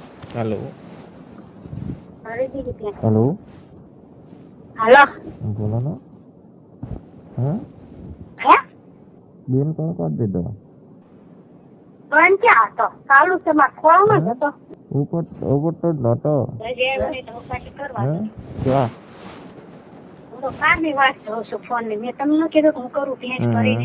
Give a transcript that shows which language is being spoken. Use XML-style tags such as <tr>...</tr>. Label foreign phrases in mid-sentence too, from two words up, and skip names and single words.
<hi>हेलो अरे दीदी क्या हेलो हेलो बोलो ना। हाँ</hi> <gu>હે બેન કઈ કરી દીધો? બંધ ક્યાં હતો? ચાલુ છે મારા ખોળામાં જ હે હતો. ઉપર ઉપર તો નતો. હજી આવ્યો નહીં તો ઉપાડી કરવા હે દો. ક્યાં? હું તો કારની વાત જોઉં છું ફોનની. મેં તમને કીધું કે હું કરું ભેંસ ભરીને.</gu>